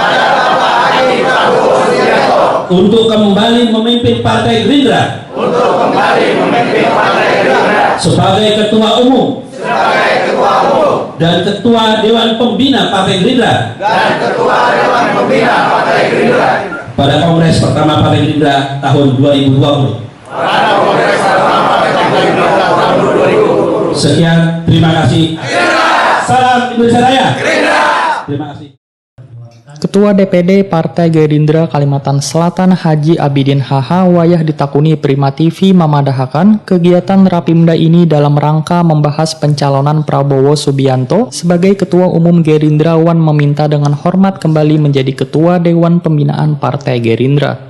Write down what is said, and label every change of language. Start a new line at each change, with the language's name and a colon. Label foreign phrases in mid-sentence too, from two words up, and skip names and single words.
Indonesian: untuk kembali memimpin Partai Gerindra sebagai Ketua Umum dan Ketua Dewan Pembina Partai Gerindra pada Kongres pertama Partai Gerindra tahun 2020. Sekian, terima kasih. Salam Indonesia Raya. Terima kasih. Ketua DPD Partai Gerindra Kalimantan Selatan Haji Abidin HH wayah ditakuni Prima TV memadahakan kegiatan Rapimda ini dalam rangka membahas pencalonan Prabowo Subianto sebagai Ketua Umum Gerindra wan meminta dengan hormat kembali menjadi Ketua Dewan Pembinaan Partai Gerindra.